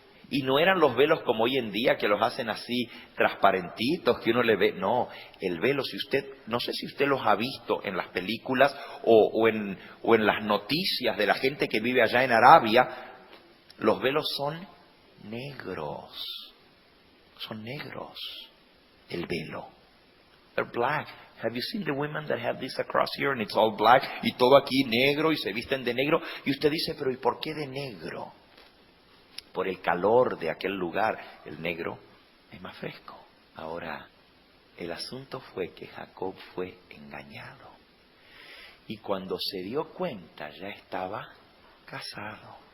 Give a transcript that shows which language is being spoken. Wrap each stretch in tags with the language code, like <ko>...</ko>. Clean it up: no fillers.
<es>Y no eran los velos como hoy en día que los hacen así transparentitos, que uno le ve. No, el velo, si usted, no sé si usted los ha visto en las películas o en las noticias de la gente que vive allá en Arabia, los velos son negros. Son negros, el velo.</es> <en>They're black. Have you seen the women that have this across here and it's all black?</en> <es>Y todo aquí negro y se visten de negro. Y usted dice, pero ¿y por qué de negro? Por el calor de aquel lugar, el negro es más fresco. Ahora, el asunto fue que Jacob fue engañado. Y cuando se dio cuenta, ya estaba casado.</es>